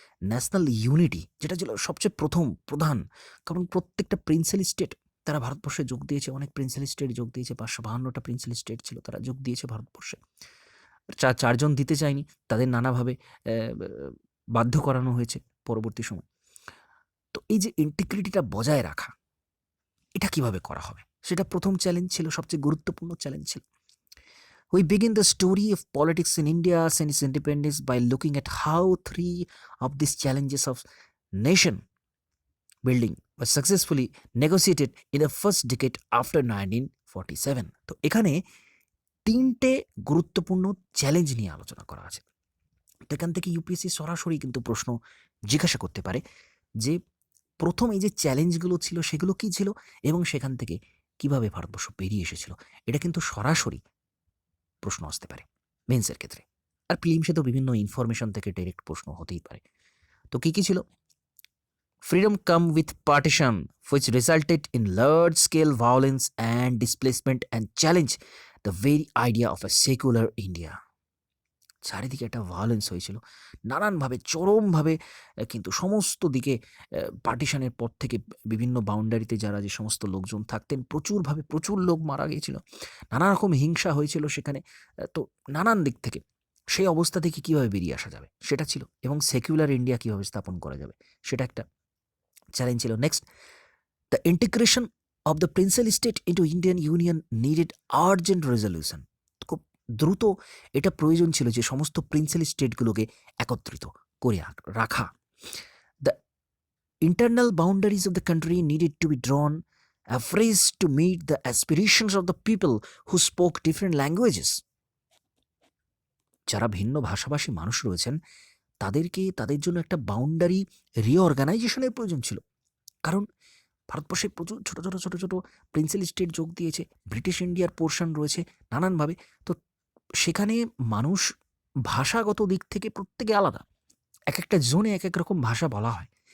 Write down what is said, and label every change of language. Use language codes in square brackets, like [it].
[bn] National unity যেটা ছিল সবচেয়ে প্রধান, কারণ প্রত্যেকটা প্রিন্সেলি স্টেট তারা ভারতবর্ষে যোগ দিয়েছে, অনেক প্রিন্সেলি স্টেট যোগ দিয়েছে, 552টা প্রিন্সেলি স্টেট ছিল, তারা যোগ দিয়েছে ভারতবর্ষে। চারজন দিতে চায়নি, তাদের নানাভাবে বাধ্য করানো হয়েছে পরবর্তী সময়। তো এই যে ইন্টিগ্রিটিটা বজায় রাখা, এটা কিভাবে করা হবে, সেটা প্রথম চ্যালেঞ্জ ছিল, সবচেয়ে গুরুত্বপূর্ণ চ্যালেঞ্জ ছিল। [en] We begin the story of politics in India since its independence by looking at how three of these challenges of nation building were successfully negotiated in the first decade after 1947. [bn] তো এখানে তিনটে গুরুত্বপূর্ণ challenge নিয়ে আলোচনা করা আছে। তো এখান থেকে ইউপিএসসি সরাসরি কিন্তু প্রশ্ন জিজ্ঞাসা করতে পারে যে প্রথম এই যে চ্যালেঞ্জগুলো ছিল সেগুলো কী ছিল এবং সেখান থেকে কিভাবে ভারতবর্ষ বেরিয়ে এসেছিল। এটা কিন্তু সরাসরি প্রশ্ন আসতে পারে মেন্সের ক্ষেত্রে। আর প্রিলিমসে তো বিভিন্ন ইনফরমেশন থেকে ডাইরেক্ট প্রশ্ন হতেই পারে। তো কী কী ছিল? [en] Freedom come with partition, which resulted in large-scale violence and displacement and challenged the very idea of a secular India. [bn] চারিদিকে একটা ভায়োলেন্স হয়েছিল নানানভাবে চরমভাবে, কিন্তু সমস্ত দিকে পার্টিশনের পর থেকে বিভিন্ন বাউন্ডারিতে যারা যে সমস্ত লোকজন থাকতেন প্রচুরভাবে প্রচুর লোক মারা গিয়েছিল, নানা রকম হিংসা হয়েছিল সেখানে। তো নানান দিক থেকে সেই অবস্থা থেকে কীভাবে বেরিয়ে আসা যাবে সেটা ছিল, এবং সেকুলার ইন্ডিয়া কীভাবে স্থাপন করা যাবে সেটা একটা চ্যালেঞ্জ ছিল। [en] Next, the integration of the princely state into Indian union needed urgent resolution. [bn] খুব দ্রুত এটা প্রয়োজন ছিল যে সমস্ত প্রিন্সেলি স্টেটগুলোকে একত্রিত করে রাখা। [en] The internal boundaries of the country needed to be drawn afresh to meet the aspirations of the people who spoke different languages. [bn] যারা ভিন্ন ভাষাভাষী মানুষ রয়েছেন তাদেরকে তাদের জন্য একটা বাউন্ডারি রিঅর্গানাইজেশনের প্রয়োজন ছিল। কারণ ভারতবর্ষে প্রচুর ছোটো ছোটো ছোটো ছোটো প্রিন্সেলি স্টেট যোগ দিয়েছে, ব্রিটিশ ইন্ডিয়ার পোর্শন রয়েছে নানানভাবে। তো সেখানে মানুষ ভাষাগত দিক থেকে প্রত্যেকে আলাদা, এক একটা জোনে এক এক রকম ভাষা বলা হয়।